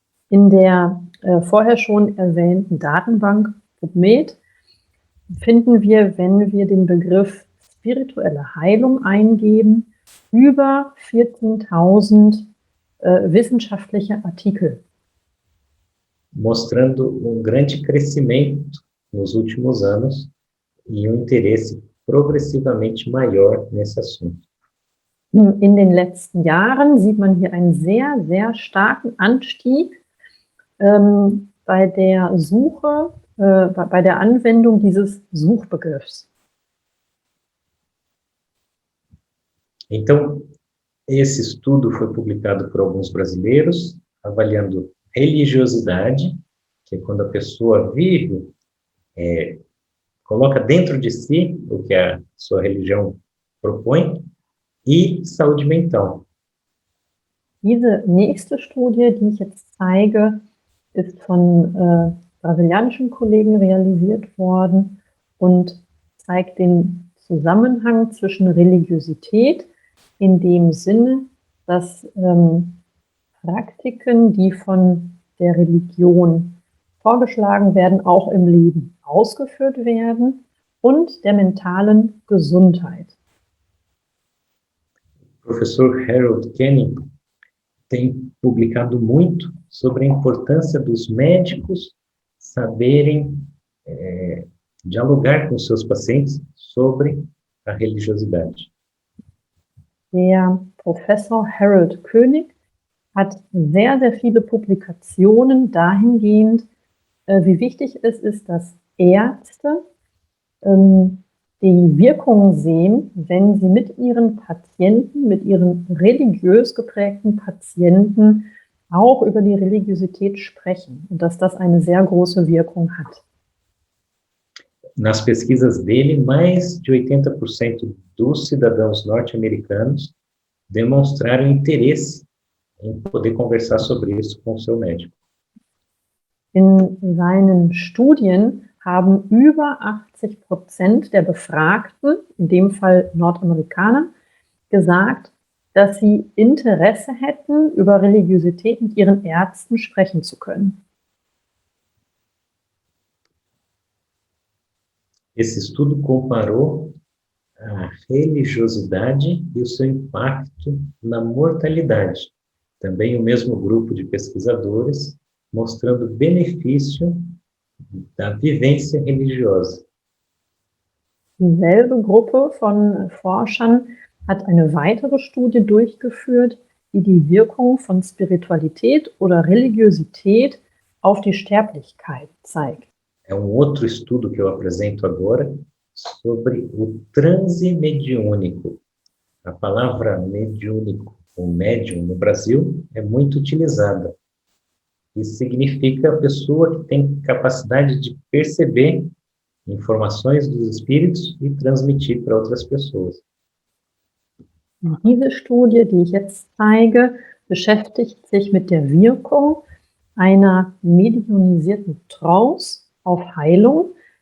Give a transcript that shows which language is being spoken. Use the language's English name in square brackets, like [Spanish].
[German] In der vorher schon erwähnten Datenbank PubMed finden wir, wenn wir den Begriff spirituelle Heilung eingeben, über 14.000 wissenschaftliche Artikel. [Portuguese] Mostrando grande crescimento nos últimos anos e interesse progressivamente maior nesse assunto. [German] In den letzten Jahren sieht man hier einen sehr, sehr starken Anstieg bei der Suche, bei der Anwendung dieses Suchbegriffs. [Portuguese] Então, esse estudo foi publicado por alguns brasileiros, avaliando religiosidade, que é quando a pessoa vive, coloca dentro de si o que a sua religião propõe, e saúde mental. [German] Diese nächste Studie, die ich jetzt zeige, ist von brasilianischen Kollegen realisiert worden und zeigt den Zusammenhang zwischen Religiosität in dem Sinne, dass Praktiken, die von der Religion vorgeschlagen werden, auch im Leben ausgeführt werden und der mentalen Gesundheit. [Portuguese] Professor Harold Kenny tem publicado muito sobre a importância dos médicos saberem dialogar com seus pacientes sobre a religiosidade. [German] Der Professor Harold König hat sehr, sehr viele Publikationen dahingehend, wie wichtig es ist, dass Ärzte die Wirkung sehen, wenn sie mit ihren Patienten, mit ihren religiös geprägten Patienten auch über die Religiosität sprechen und dass das eine sehr große Wirkung hat. [Portuguese] Nas pesquisas dele, mais de 80% dos cidadãos norte-americanos demonstraram interesse em poder conversar sobre isso com o seu médico. [German] In seinen Studien haben über 80% der Befragten, in dem Fall Nordamerikaner, gesagt, dass sie Interesse hätten, über Religiosität mit ihren Ärzten sprechen zu können. [Portuguese] Esse estudo comparou a religiosidade e o seu impacto na mortalidade. Também o mesmo grupo de pesquisadores mostrando o benefício da vivência religiosa. [German] Dieselbe Gruppe von Forschern hat eine weitere Studie durchgeführt, die die Wirkung von Spiritualität oder Religiosität auf die Sterblichkeit zeigt. [Portuguese] É outro estudo que eu apresento agora sobre o transe mediúnico. A palavra mediúnico ou médium no Brasil é muito utilizada. Isso significa a pessoa que tem capacidade de perceber informações dos espíritos e transmitir para outras pessoas. [German] Diese Studie, die ich jetzt zeige, beschäftigt sich mit der Wirkung einer medionisierten Trance auf Heilung.